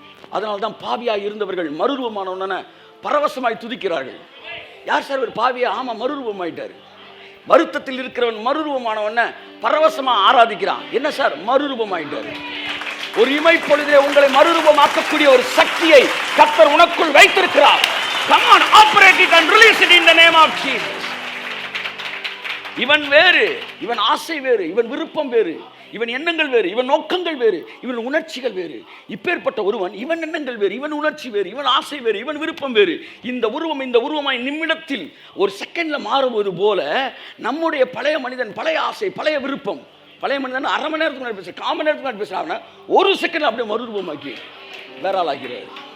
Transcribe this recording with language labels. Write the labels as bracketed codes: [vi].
[ta] அதனால தான் பாவியாய் இருந்தவர்கள் மறுரூபமான உடனே பரவசமாய் துதிக்கிறார்கள். யார் சார் ஒரு பாவியா? ஆமா, மறுரூபமாயிட்டாரு. வருத்தத்தில் இருக்கிறவன் மறுரூபமான உடனே பரவசமா ஆராதிக்கிறான். என்ன சார்? மறுரூபமாயிட்டாரு. ஒரு இமைப்பொழுதே உங்களை மறுரூபமாக்கக்கூடிய ஒரு சக்தியை கர்த்தர் உனக்குள் வைத்திருக்கிறார். [en] Come on, operate it and release it in the name of Jesus. [ta] இவன் வேறு, இவன் ஆசை வேறு, இவன் விருப்பம் வேறு, இவன் எண்ணங்கள் வேறு, இவன் நோக்கங்கள் வேறு, இவன் உணர்ச்சிகள் வேறு. இப்பேற்பட்ட ஒருவன், இவன் எண்ணங்கள் வேறு, இவன் உணர்ச்சி வேறு, இவன் ஆசை வேறு, இவன் விருப்பம் வேறு. இந்த உருவமாய் நிமிடத்தில் ஒரு செகண்ட்ல மாறுவது போல நம்முடைய பழைய மனிதன், பழைய ஆசை, பழைய விருப்பம், பழைய மனிதன் அரை மணி நேரத்துக்கு முன்னாடி பேச, கால் மணி நேரத்துக்கு முன்னாடி பேசுறாங்க, ஒரு செகண்ட் அப்படியே மறுரூபமாக்கி வேற ஆளாகிறார்.